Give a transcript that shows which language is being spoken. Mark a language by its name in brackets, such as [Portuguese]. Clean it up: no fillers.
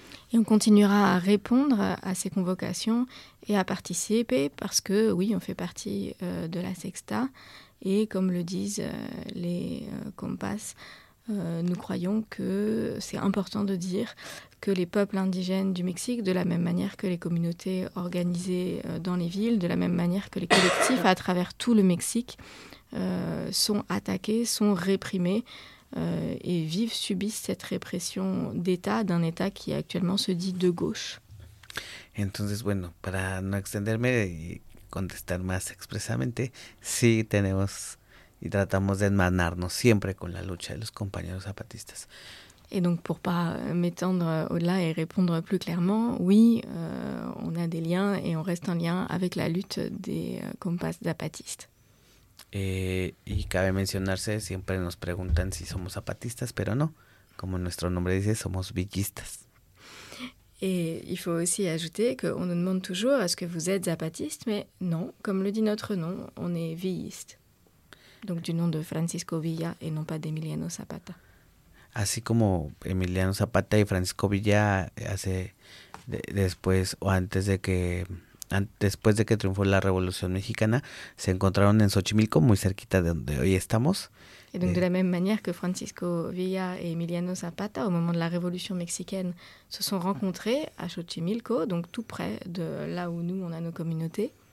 [French] Et on continuera à répondre à ces convocations et à participer parce que, oui, on fait partie de la Sexta et comme le disent les compas, nous croyons que c'est important de dire que les peuples indigènes du Mexique, de la même manière que les communautés organisées dans les villes, de la même manière que les collectifs à travers tout le Mexique, sont attaqués, sont réprimés. Et vivent, subissent cette répression d'État, d'un État qui actuellement se dit de gauche. [Spanish] Entonces, bueno, para no extenderme y contestar más expresamente, sí tenemos y tratamos de enmanarnos siempre con la lucha de los compañeros zapatistas. [French] Et donc, pour ne pas m'étendre au-delà et répondre plus clairement, oui, on a des liens et on reste en lien avec la lutte des compas zapatistes. [Spanish] Y cabe mencionarse, siempre nos preguntan si somos zapatistas, pero no, como nuestro nombre dice, somos villistas. [French] Et il faut aussi ajouter qu'on nous demande toujours est-ce que vous êtes zapatiste, mais non, comme le dit notre nom, on est villiste. Donc du nom de Francisco Villa et non pas d'Emiliano Zapata. [Spanish] Así como Emiliano Zapata y Francisco Villa hace después o antes de que después de que triunfó la Revolución Mexicana, se encontraron en Xochimilco, muy cerquita de donde hoy estamos. [French] Y donc de la même manière que Francisco Villa et Emiliano Zapata, au moment de la Revolución Mexicana, se sont rencontrés à Xochimilco, donc tout près de là où nous, on a nos communautés.